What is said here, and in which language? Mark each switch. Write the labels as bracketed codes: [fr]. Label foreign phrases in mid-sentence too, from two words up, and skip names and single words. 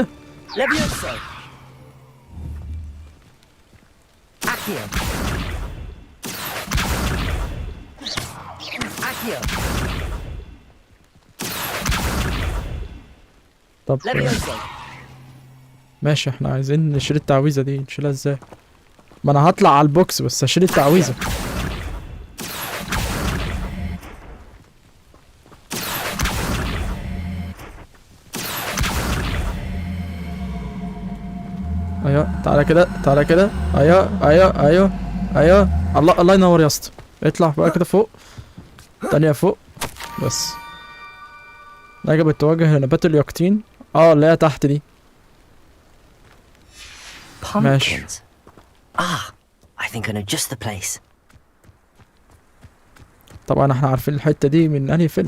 [en] Levioso! Accio! Accio! [ar] طب [en] Levioso! [ar] ماشي. احنا عايزين نشيل التعويذة دي، نشيلها ازاي؟ ما انا هطلع على البوكس بس هشيل التعويذة. ايوه تعالى كده، تعالى كده. ايوه ايوه ايوه ايوه. الله ينور يا اسطى. اطلع بقى كده فوق. تانية فوق بس. يجب التوجه لنبات اليقطين. اللي هي تحت دي. ماشي. [en] I think I know just the place. [ar] طبعا احنا عارفين الحتة دي من انهي فيلم.